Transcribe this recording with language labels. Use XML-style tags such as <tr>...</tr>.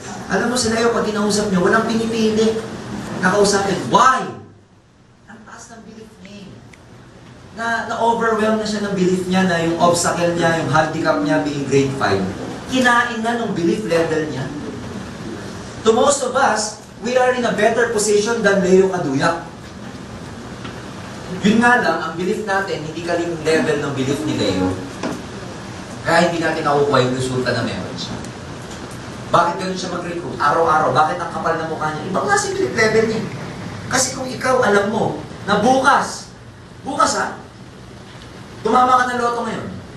<tl>Alam mo si Leo, pag kinausap niyo, walang pinipili. Nakausapin, why? Ang taas ng belief niya. Na-overwhelm na siya ng belief niya na yung obstacle niya, yung handicap niya being grade 5. Kinain na ng belief level niya.</tl> <en>To most of us, we are in a better position than Leo Kaduyak.</en> <tl>Yun nga lang, ang belief natin, hindi kaling level ng belief ni Leo. Kaya hindi natin nakukuha yung resulta na meron siya. Bakit ganun siya mag-recruit? Araw-araw, bakit ang kapal na mukha niya? Ibang klase belief level niya. Kasi kung ikaw alam mo na bukas ha, tumama ka ng loto ngayon.</tl>